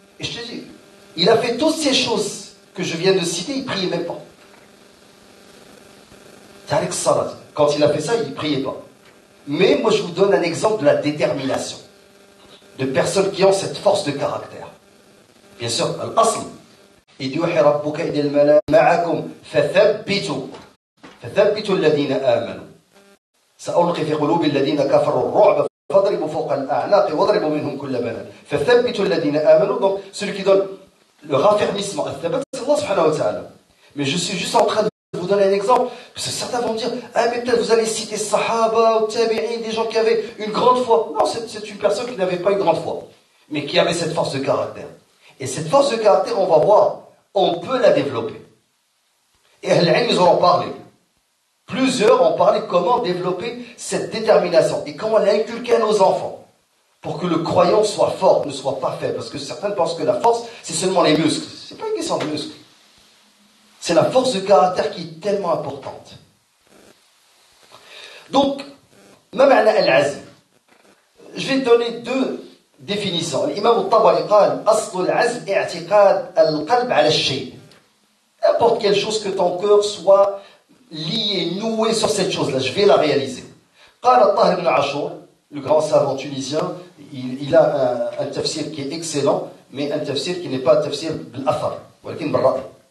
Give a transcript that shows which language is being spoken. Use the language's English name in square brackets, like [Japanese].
[French] Et je te dis, il a fait toutes ces choses que je viens de citer, il ne priait même pas. Tariq Salat, quand il a fait ça, il ne priait pas. Mais moi, je vous donne un exemple de la détermination. De personnes qui ont cette force de caractère. Bien sûr, al-asl. [Arabic] إذ يوحي ربك إلى الملائكة معكم فثبتوا الذين آمنوا سألقي في قلوب الذين كفروا الرعب فاضربوا فوق الأعناق واضربوا منهم كل بنان فثبتوا الذين آمنوا. [French] Donc celui qui donne le raffermissement, c'est Allah subhanahu wa ta'ala. Mais je suis juste en train de vous donner un exemple, parce que certains vont me dire, ah mais peut-être vous allez citer Sahaba ou Tabi'in, des gens qui avaient une grande foi. Non, c'est une personne qui n'avait pas une grande foi, mais qui avait cette force de caractère. Et cette force de caractère, on va voir, on peut la développer. Et Ahl-Ilm, ils en ont parlé. Plusieurs ont parlé comment développer cette détermination et comment l'inculquer à nos enfants pour que le croyant soit fort, ne soit pas faible. Parce que certains pensent que la force, c'est seulement les muscles. C'est pas une question de muscles. C'est la force de caractère qui est tellement importante. [Arabic] Donc, ما معنى العزم? [French] Je vais donner deux définitions. [Arabic] L'imam al-Tabari قال أصل العزم اعتقاد القلب على الشيء. [French] N'importe quelle chose que ton cœur soit lié, noué sur cette chose-là, je vais la réaliser. قال الطاهر بن عاشور, le grand savant tunisien, il a un tafsir qui est excellent, mais un tafsir qui n'est pas un tafsir [Arabic] بالأثر, ولكن بالرأي.